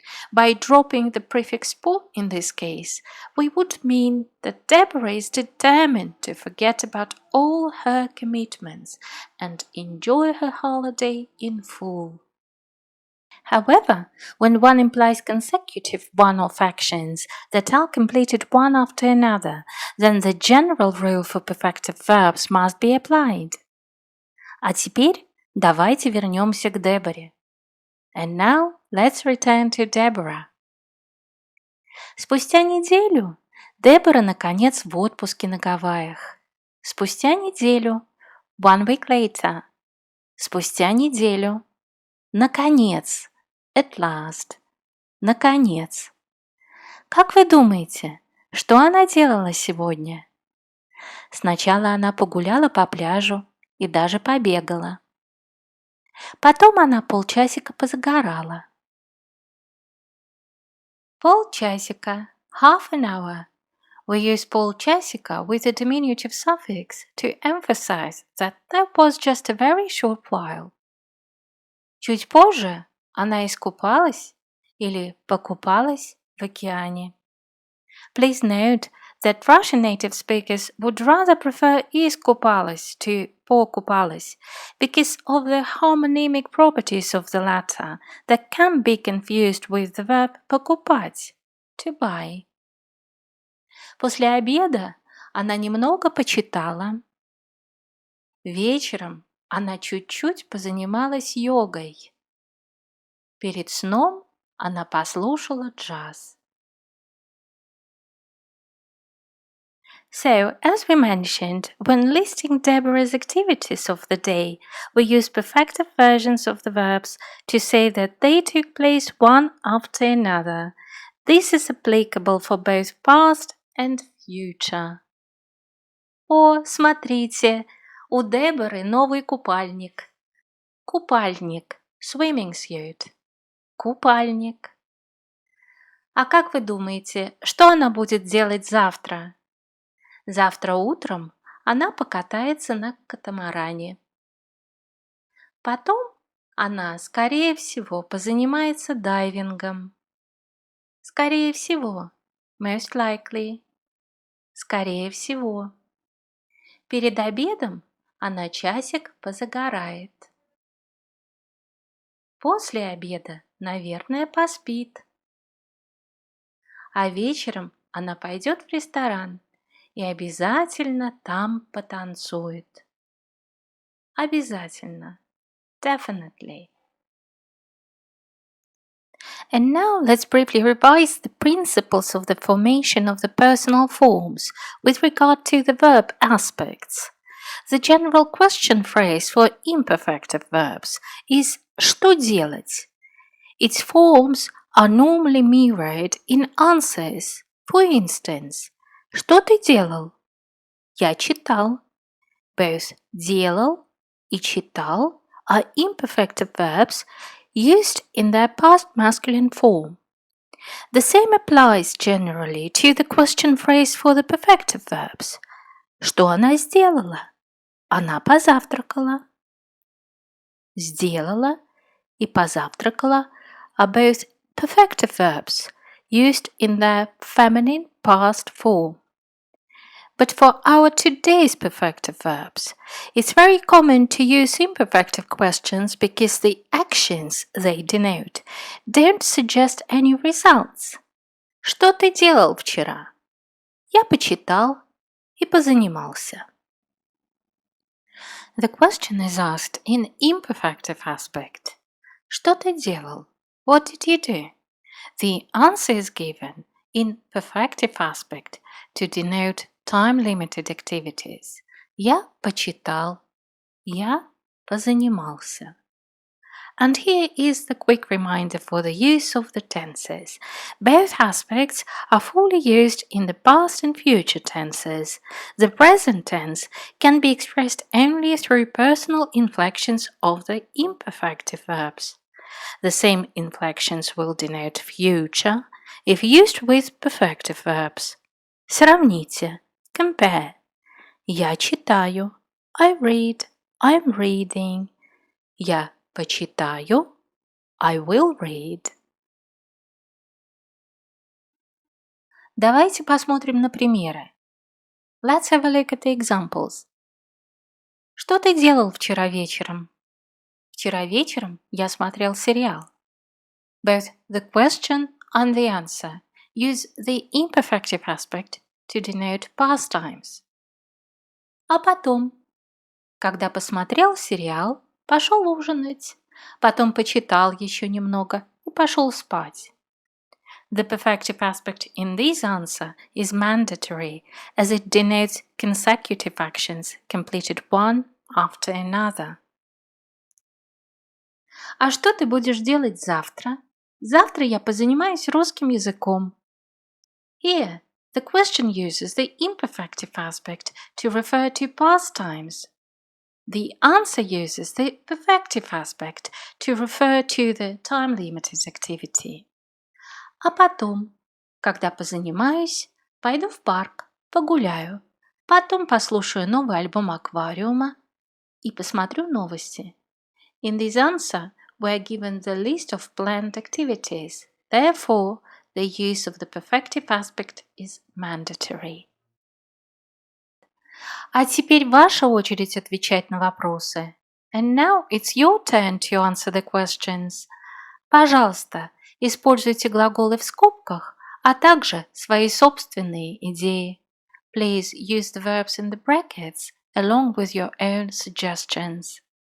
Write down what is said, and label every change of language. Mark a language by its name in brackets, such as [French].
[English] By dropping the prefix "по" in this case, we would mean that Deborah is determined to forget about all her commitments and enjoy her holiday in full. However, when one implies consecutive one-off actions that are completed one after another, then the general rule for perfective verbs must be applied. [Russian] А теперь давайте вернемся к Деборе. [English] And now let's return to Deborah. [Russian] Спустя неделю Дебора наконец в отпуске на Гавайях. Спустя неделю, [English] 1 week later. [Russian] Спустя неделю, наконец, [English] at last, [Russian] наконец. Как вы думаете, что она делала сегодня? Сначала она погуляла по пляжу и даже побегала. Потом она полчасика позагорала. [English] Полчасика, half an hour. We use полчасика with a diminutive suffix to emphasize that was just a very short while. [Russian] Чуть позже она искупалась или покупалась в океане. [English] Please note that Russian native speakers would rather prefer искупалась to покупалась because of the homonymic properties of the latter that can be confused with the verb покупать, to buy. [Russian] После обеда она немного почитала. Вечером она чуть-чуть позанималась йогой. Перед сном она послушала джаз. [English] So, as we mentioned, when listing Deborah's activities of the day, we use perfective versions of the verbs to say that they took place one after another. This is applicable for both past and future. [Russian] О, смотрите, у Деборы новый купальник. [English] Купальник, swimming suit. [Russian] Купальник. А как вы думаете, что она будет делать завтра? Завтра утром она покатается на катамаране. Потом она, скорее всего, позанимается дайвингом. Скорее всего, [English] most likely. [Russian] Скорее всего. Перед обедом она часик позагорает. После обеда, наверное, поспит. А вечером она пойдет в ресторан и обязательно там потанцует. Обязательно. Definitely. [English] And now let's briefly revise the principles of the formation of the personal forms with regard to the verb aspects. The general question phrase for imperfective verbs is «что делать?». Its forms are normally mirrored in answers. For instance, [Russian] «Что ты делал?» «Я читал». [English] Both «делал» и «читал» are imperfective verbs used in their past masculine form. The same applies generally to the question phrase for the perfective verbs. [Russian] Что она сделала? Она позавтракала. [English] Сделала и позавтракала are both perfective verbs used in their feminine past form. But for our today's perfective verbs, it's very common to use imperfective questions because the actions they denote don't suggest any results. [Russian] Что ты делал вчера? Я почитал и позанимался. [English] The question is asked in imperfective aspect. [Russian] Что ты делал? [English] What did you do? The answer is given in perfective aspect to denote time-limited activities. [Russian] Я почитал. Я позанимался. [English] And here is the quick reminder for the use of the tenses. Both aspects are fully used in the past and future tenses. The present tense can be expressed only through personal inflections of the imperfective verbs. The same inflections will denote future if used with perfective verbs. Сравните. Compare. [Russian] Я читаю. [English] I read. I'm reading. [Russian] Я почитаю. [English] I will read. [Russian] Давайте посмотрим на примеры. [English] Let's have a look at the examples. [Russian] Что ты делал вчера вечером? Вчера вечером я смотрел сериал. [English] Both the question and the answer use the imperfective aspect to denote pastimes. [Russian] А потом, когда посмотрел сериал, пошел ужинать, потом почитал еще немного и пошел спать. [English] The perfective aspect in this answer is mandatory as it denotes consecutive actions completed one after another. [Russian] А что ты будешь делать завтра? Завтра я позанимаюсь русским языком. [English] Here, the question uses the imperfective aspect to refer to past times. The answer uses the perfective aspect to refer to the time-limited activity. [Russian] А потом, когда позанимаюсь, пойду в парк, погуляю, потом послушаю новый альбом аквариума и посмотрю новости. [English] In this answer, we are given the list of planned activities. Therefore, the use of the perfective aspect is mandatory. [Russian] А теперь ваша очередь отвечать на вопросы. [English] And now it's your turn to answer the questions. [Russian] Пожалуйста, используйте глаголы в скобках, а также свои собственные идеи. [English] Please use the verbs in the brackets along with your own suggestions.